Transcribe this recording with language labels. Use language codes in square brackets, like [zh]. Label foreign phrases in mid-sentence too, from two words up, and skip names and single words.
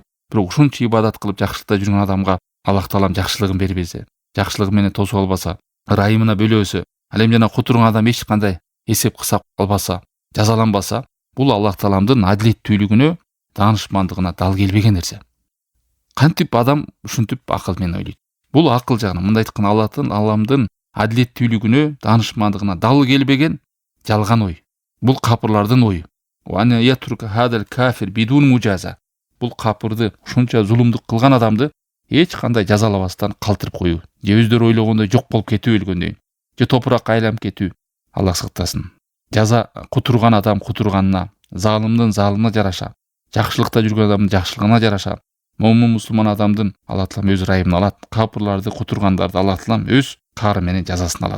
[ky] Бирок ушунча ибадат кылып жакшылыкта жүргөн адамга Аллах Таалам жакшылыгын бербесе, жакшылыгы менен тосуп албаса, ырайымына бөлөсө, ал эми жана кутурган адам эч кандай эсеп кысап албаса, жазаланбаса, бул Аллах Тааламдын адилеттүүлүгүнө, даанышмандыгына дал келбеген нерсе. Кантип адам ушинтип акыл менен ойлойт. Бул акыл жагынан, мындай айтканда Алламдын адилеттүүлүгүнө, даанышмандыгына дал келбеген жалган ой. Бул капырлардын ою. [ar] ولن يترك هذا الكافر بدون مجازاة. [ky] Бул капырды, ушунча зулумдук кылган адамды эч кандай жазалабастан калтырып коюу, же өздөрү ойлогондой жок болуп кетүү өлгөндөн, же топуракка айланып кетүү. Аллах сактасын. Жаза кутурган адам кутурганына, залымдын залымына жараша, жакшылыкта жүргөн адамдын жакшылыгына жараша, момун мусулман адамдын Алла Таалам өз ырайымын алат, капырларды, кутургандарды Алла Таалам өз каары менен жазасын алат.